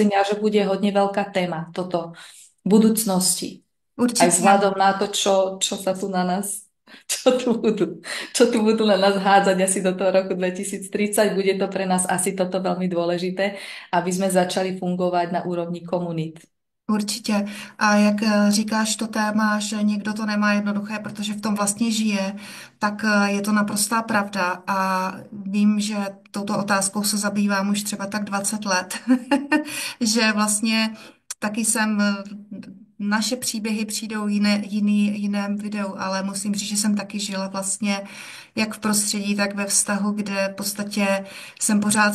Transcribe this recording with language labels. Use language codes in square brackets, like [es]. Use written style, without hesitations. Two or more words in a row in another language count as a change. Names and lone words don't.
[sk] myslím ja, že bude hodne veľká téma, toto budúcnosti. Aj [cs] určitě. [sk] vzhľadom na to, čo sa tu na nás, čo tu budú na nás hádzať asi do toho roku 2030, bude to pre nás asi toto veľmi dôležité, aby sme začali fungovať na úrovni komunít. [cs] Určitě. A jak říkáš to téma, že někdo to nemá jednoduché, protože v tom vlastně žije, tak je to naprostá pravda. A vím, že touto otázkou se zabývám už třeba tak 20 let. Že vlastně taky jsem, naše příběhy přijdou jiném videu, ale musím říct, že jsem taky žila vlastně jak v prostředí, tak ve vztahu, kde v podstatě jsem pořád